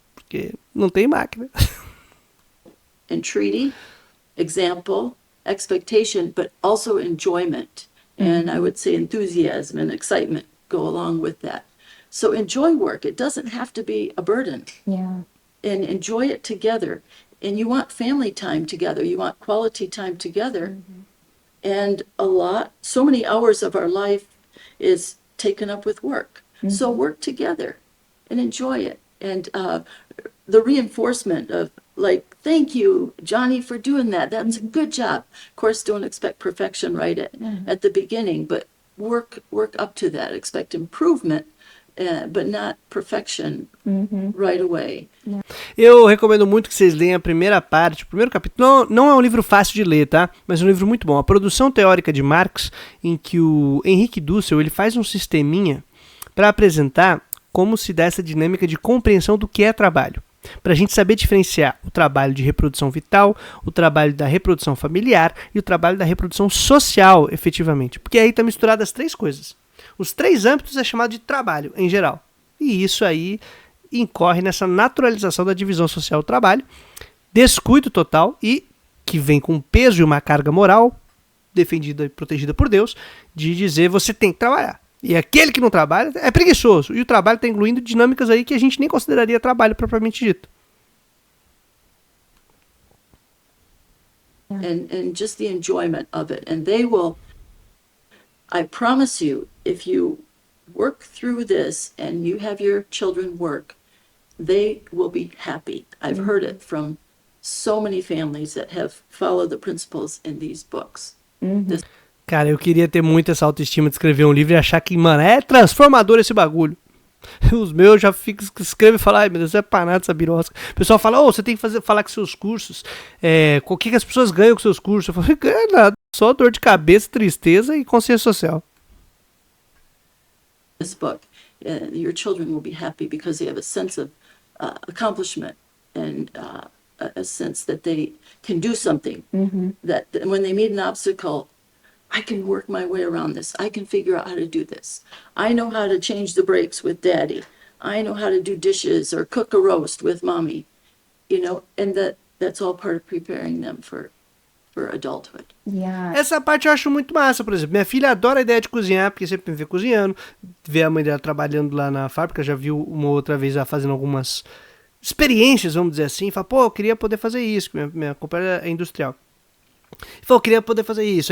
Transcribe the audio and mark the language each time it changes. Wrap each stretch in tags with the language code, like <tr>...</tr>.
<pt>Porque não tem máquina.</pt> <en>entreaty, example, expectation, but also enjoyment. And I would say enthusiasm and excitement go along with that. So enjoy work. It doesn't have to be a burden. Yeah. And enjoy it together. And you want family time together. You want quality time together. And so many hours of our life is taken up with work. So work together and enjoy it. And the reinforcement of like, "Thank you, Johnny, for doing that. That's a good job." Of course, don't expect perfection right at the beginning, but work up to that. Expect improvement, but not perfection right away.</en> <pt>Eu recomendo muito que vocês leiam a primeira parte, o primeiro capítulo. Não é um livro fácil de ler, tá? Mas é um livro muito bom. A produção teórica de Marx, em que o Henrique Dussel ele faz um sisteminha para apresentar como se dá essa dinâmica de compreensão do que é trabalho. Para a gente saber diferenciar o trabalho de reprodução vital, o trabalho da reprodução familiar e o trabalho da reprodução social, efetivamente. Porque aí está misturado as três coisas. Os três âmbitos é chamado de trabalho, em geral. E isso aí incorre nessa naturalização da divisão social do trabalho, descuido total e que vem com um peso e uma carga moral, defendida e protegida por Deus, de dizer você tem que trabalhar. E aquele que não trabalha é preguiçoso. E o trabalho está incluindo dinâmicas aí que a gente nem consideraria trabalho propriamente dito.</pt> <en>And just the enjoyment of it. And I promise you, if you work through this and you have your children work, they will be happy. I've heard it from so many families that have followed the principles in these books.</en> <pt>Cara, eu queria ter muito essa autoestima de escrever um livro e achar que, mano, é transformador esse bagulho. Os meus já ficam, escrevem e falam, ai meu Deus, é pra nada essa birosca. O pessoal fala, você tem que falar com seus cursos, o que as pessoas ganham com seus cursos? Eu falo, ganha nada, só dor de cabeça, tristeza e consciência social.</pt> <en>This book, your children will be happy because they have a sense of accomplishment and a sense that they can do something. That when they meet an obstacle, I can work my way around this. I can figure out how to do this. I know how to change the brakes with daddy. I know how to do dishes or cook a roast with mommy. And that's all part of preparing them for adulthood. Yeah.</en> <pt>Essa parte eu acho muito massa, por exemplo. Minha filha adora a ideia de cozinhar, porque sempre me vê cozinhando. Vê a mãe dela trabalhando lá na fábrica, já viu uma outra vez ela fazendo algumas experiências, vamos dizer assim. Fala, eu queria poder fazer isso, minha companhia é industrial. Falou, eu queria poder fazer isso.</pt>